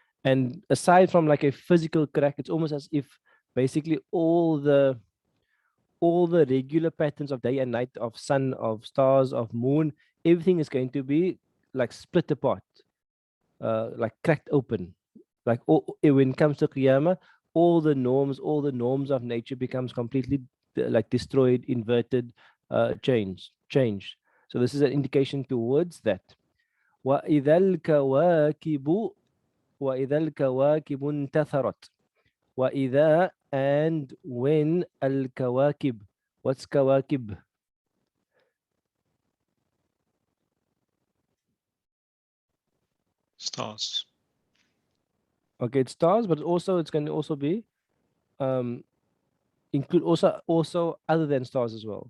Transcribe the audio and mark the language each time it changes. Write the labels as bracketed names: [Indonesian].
[English] And aside from like a physical crack, it's almost as if basically all the regular patterns of day and night, of sun, of stars, of moon, everything is going to be like split apart, like cracked open. Like when it comes to Qiyamah, all the norms of nature becomes completely like destroyed, inverted, changed. So this is an indication towards that. [Arabic] وإذا الكواكب وإذا الكواكب انتثرت. [English] وإذا and when الكواكب. What's كواكب? Stars. Okay, it's stars, but also it's going to also be include also other than stars as well.